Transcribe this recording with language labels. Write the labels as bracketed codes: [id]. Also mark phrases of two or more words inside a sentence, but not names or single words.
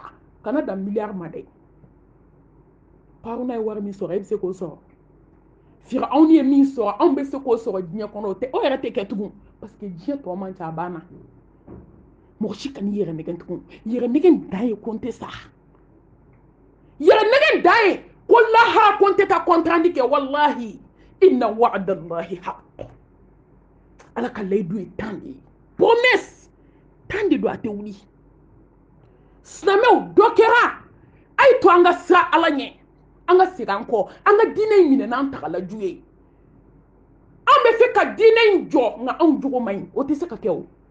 [bm] kana dan miliyari ma dɛ Haruna ye wari min sɔrɔ e bɛ se k'o sɔrɔ Firawuna ye min sɔrɔ anw bɛ se k'o sɔrɔ diɲɛ kɔnɔ o yɛrɛ tɛ kɛ tugun [fr] parce que [bm] diɲɛ tɔ man ca a banna mɔgɔ si ka n'i yɛrɛ nɛgɛn tugun yɛrɛ nɛgɛn dan ye ko n tɛ sa yɛrɛ nɛgɛn dan ye ko lahara ko n tɛ taa kɔntanni kɛ wallahi [ar] إن وعد الله حق [bm] ala ka layidu ye tan de ye promesse tan de don a tɛ wuli silamɛw dɔ kɛra a ye to an ka sira ala ɲɛ an ka segin an kɔ an ka diinɛ in minɛ n'an tagalaju ye an bɛ fɛ ka diinɛ in jɔ nka anw jogo man ɲi o tɛ se ka kɛ o